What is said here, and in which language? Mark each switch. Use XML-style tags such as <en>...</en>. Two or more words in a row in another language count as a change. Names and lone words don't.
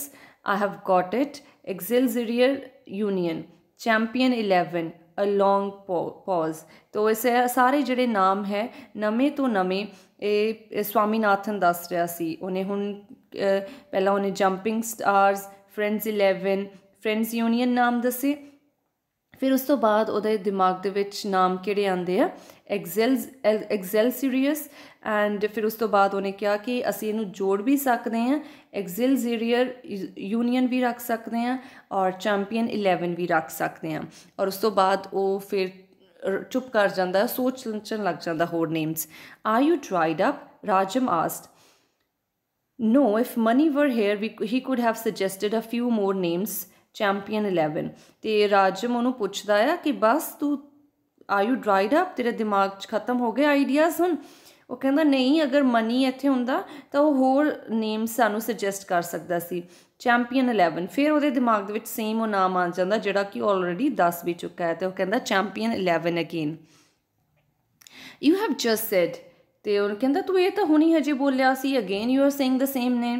<en>I have got it. Excelsior Union. Champion 11, a long pause.</en> <hi>तो इस सारे</hi> <pa>ਜਿਹੜੇ ਨਾਮ ਹੈ ਨਵੇਂ ਤੋਂ ਨਵੇਂ ਇਹ ਸਵਾਮੀਨਾਥਨ ਦੱਸ ਰਿਹਾ ਸੀ ਉਹਨੇ ਹੁਣ ਪਹਿਲਾਂ ਉਹਨੇ ਜੰਪਿੰਗ ਸਟਾਰਸ Friends 11 Friends Union ਨਾਮ ਦੱਸੇ ਫਿਰ ਉਸ ਤੋਂ ਬਾਅਦ ਉਹਦੇ ਦਿਮਾਗ ਦੇ ਵਿੱਚ ਨਾਮ ਕਿਹੜੇ ਆਉਂਦੇ ਆ Excelsiors ਐਂਡ ਫਿਰ ਉਸ ਤੋਂ ਬਾਅਦ ਉਹਨੇ ਕਿਹਾ ਕਿ ਅਸੀਂ ਇਹਨੂੰ ਜੋੜ ਵੀ ਸਕਦੇ ਹਾਂ Excelsior Union ਵੀ ਰੱਖ ਸਕਦੇ ਹਾਂ ਔਰ Champion 11 ਵੀ ਰੱਖ ਸਕਦੇ ਹਾਂ ਔਰ ਉਸ ਤੋਂ ਬਾਅਦ ਉਹ ਫਿਰ ਚੁੱਪ ਕਰ ਜਾਂਦਾ ਸੋਚਣ ਲੱਗ ਜਾਂਦਾ ਹੋਰ ਨੇਮਸ</pa> <en>Are you dried up? Rajam asked. No, if money were here, he could have suggested a few more names.</en> <pa>Champion 11 ਤੇ ਰਾਜਮ ਉਹਨੂੰ ਪੁੱਛਦਾ ਆ ਕਿ ਬਸ ਤੂੰ</pa> <en>Are you dried up?</en> <pa>ਤੇਰੇ ਦਿਮਾਗ 'ਚ ਖਤਮ ਹੋ ਗਏ ਆਈਡੀਆਜ਼ ਹੁਣ ਉਹ ਕਹਿੰਦਾ ਨਹੀਂ, ਅਗਰ ਮਨੀ ਇੱਥੇ ਹੁੰਦਾ ਤਾਂ ਉਹ ਹੋਰ ਨੇਮ ਸਾਨੂੰ ਸੁਜੈਸਟ ਕਰ ਸਕਦਾ ਸੀ, ਚੈਂਪੀਅਨ 11। ਫਿਰ ਉਹਦੇ ਦਿਮਾਗ ਦੇ ਵਿੱਚ ਸੇਮ ਉਹ ਨਾਮ ਆ ਜਾਂਦਾ ਜਿਹੜਾ ਕਿ ਆਲਰੇਡੀ ਦੱਸ ਵੀ ਚੁੱਕਾ ਹੈ, ਅਤੇ ਉਹ ਕਹਿੰਦਾ ਚੈਂਪੀਅਨ 11 ਅਗੇਨ।</pa> <en>you have just said,</en> <pa>ਅਤੇ ਉਹ ਕਹਿੰਦਾ ਤੂੰ ਇਹ ਤਾਂ ਹੁਣੀ ਹਜੇ ਬੋਲਿਆ ਸੀ,</pa> <en>again you are saying the same name.</en>